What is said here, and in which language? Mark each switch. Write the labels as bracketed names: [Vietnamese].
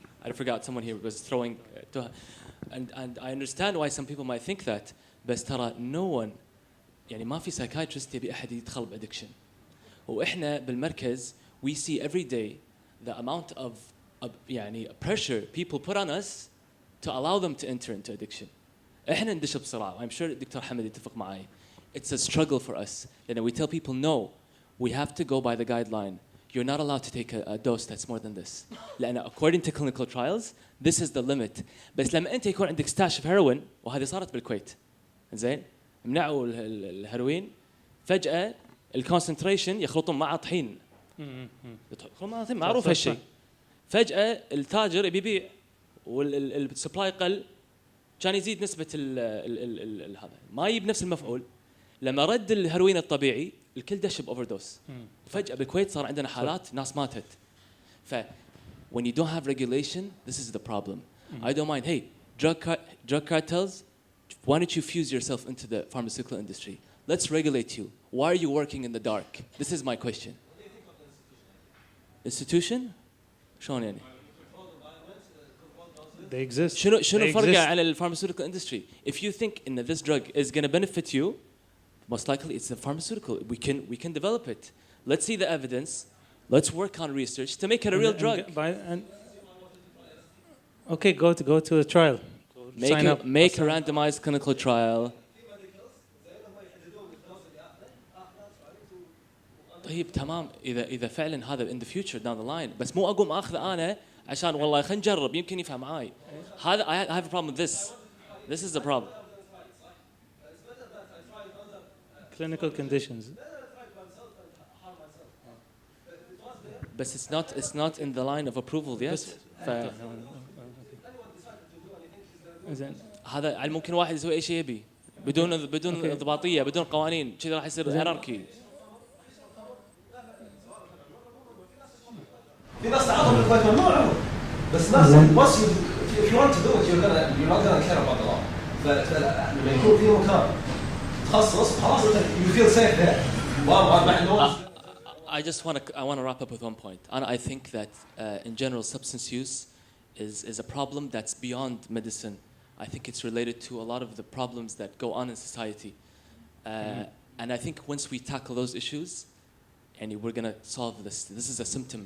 [English] I forgot someone here was throwing and I understand why some people might think that. [Arabic] بس ترى [English] no one [Arabic] يعني ما في psychiatrist يبي أحد يدخل بادكشن. وإحنا بالمركز [English] we see every day the amount of [Arabic] يعني [English] pressure people put on us to allow them to enter into addiction. [Arabic] إحنا ندش بسرعة. [English] I'm sure [Arabic] الدكتور حمد يتفق معي. [English] It's a struggle for us. Then we tell people no, we have to go by the guideline. You're not allowed to take a dose that's more than this. [Arabic] لأن [English] according to clinical trials, this is the limit. [Arabic] بس لما أنت يكون عندك [English] stash of heroin [Arabic] وهذه صارت بالكويت. زين؟ منعوا الهيروين فجأة الكونسنتريشن يخلطون مع طحين. معروف هالشيء. فجأة التاجر يبيع والسبلاي قل كان يزيد نسبة هذا ما يجيب نفس المفعول. لما رد الهيروين الطبيعي الكل دش بأوفردوس. فجأة بالكويت صار عندنا حالات ناس ماتت. [English] when you don't have regulation, this is the problem. I don't mind. Hey, drug cartels, why don't you fuse yourself into the pharmaceutical industry? Let's regulate you. Why are you working in the dark? This is my question. Institution? [Arabic] شلون يعني؟ [English] They exist. [Arabic] شنو [English] They [Arabic] فرقه [English] exist. [Arabic] على ال [English] pharmaceutical industry? If you think in this drug is going to benefit you, most likely it's a pharmaceutical. We can develop it. Let's see the evidence. Let's work on research to make it a real drug. Okay, go to a trial. Sign up. Make a randomized clinical trial. [Arabic] طيب تمام اذا فعلا هذا [English] in the future down the line [Arabic] بس مو اقوم اخذه انا عشان والله خلينا نجرب يمكن يفهم معاي. هذا [English] I have a problem with this. This is the problem. Clinical conditions. But it's not in the line of approval yet. [Arabic] هذا ممكن واحد يسوي اي شيء يبي بدون انضباطيه بدون قوانين كذا راح يصير اناركي. في ناس تعاطوا بالكويت ممنوع بس ناس [English] once if you want to do it you're not gonna care about the law. [Arabic] فلما يكون في مكان تخصص خلاص [English] you feel safe there. I want to wrap up with one point. I think that in general substance use is a problem that's beyond medicine. I think it's related to a lot of the problems that go on in society. And I think once we tackle those issues and we're going to solve this. This is a symptom.